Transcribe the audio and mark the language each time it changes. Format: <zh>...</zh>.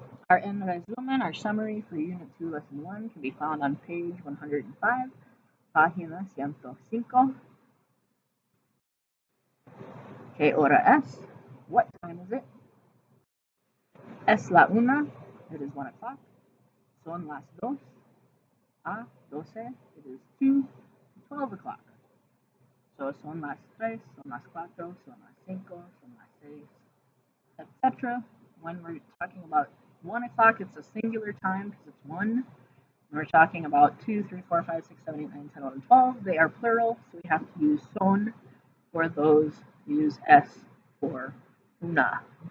<en>Our en resumen, our summary for Unit 2, Lesson 1 can be found on page 105,</en> <es>página 105. ¿Qué hora es?</es> <en>What time is it?</en> <es>Es la una,</es> <en>it is 1 o'clock.</en> <es>Son las dos,</es> <en>a 12, it is 2 to 12 o'clock.</en> <es>So son las tres, son las cuatro, son las cinco, son las seis, etc.</es> <en>When we're talking about 1 o'clock, it's a singular time because it's 1. When we're talking about 2, 3, 4, 5, 6, 7, 8, 9, 10, 11, 12, they are plural, so we have to use son for those. We use es for una.</en>